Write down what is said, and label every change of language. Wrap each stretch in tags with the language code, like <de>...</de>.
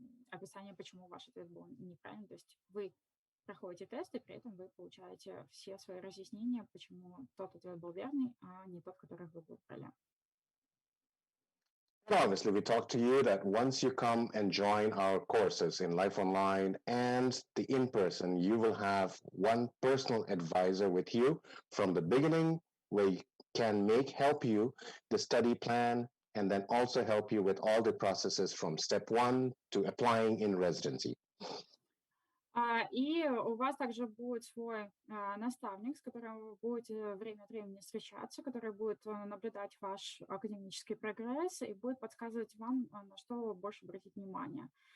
<ru>описание, почему ваш ответ был неправильный. То есть вы проходите тест, и при этом вы получаете все свои разъяснения, почему тот ответ был верный, а не тот, который вы выбрали.</ru> <en>Obviously, we talked to you that once you come and join our courses in Life Online and the in-person, you will have one personal advisor with you from the beginning, where you can help you the study plan, and then also help you with all the processes from step 1 to applying in residency.</en> <ru>И у вас также будет свой наставник, с которым вы будете время от времени встречаться, который будет наблюдать ваш академический прогресс и будет подсказывать вам, на что больше обратить внимание.</ru>